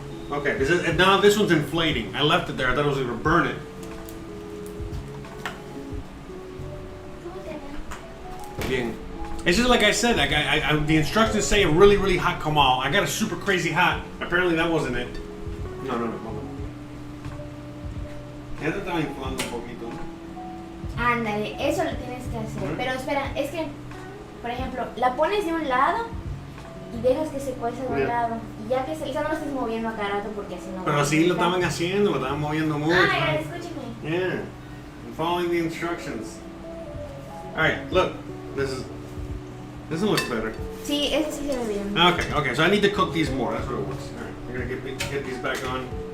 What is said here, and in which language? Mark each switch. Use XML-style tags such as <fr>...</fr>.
<en>Okay, because now this one's inflating. I left it there. I thought it was going to burn it. Bien. It's just like I said. Like the instructions say a really, really hot comal. I got a super crazy hot. Apparently that wasn't it. No. Hold on.</en> <es>Ya te estaba inflando un poquito. Ándale, eso lo tienes que hacer. Pero espera, es que, por ejemplo, la pones de un lado y dejas que se cueza de un lado. Y ya que se no lo estés moviendo a cada rato porque así no. Pero así lo estaban haciendo, lo estaban moviendo mucho. Ah, escúchame.</es> <en>Yeah, I'm following the instructions. All right, look, this one looks better.</en> <es>Sí, ese sí se ve bien.</es> <en>Okay, so I need to cook these more. That's what it was. All right, we're gonna get these back on.</en>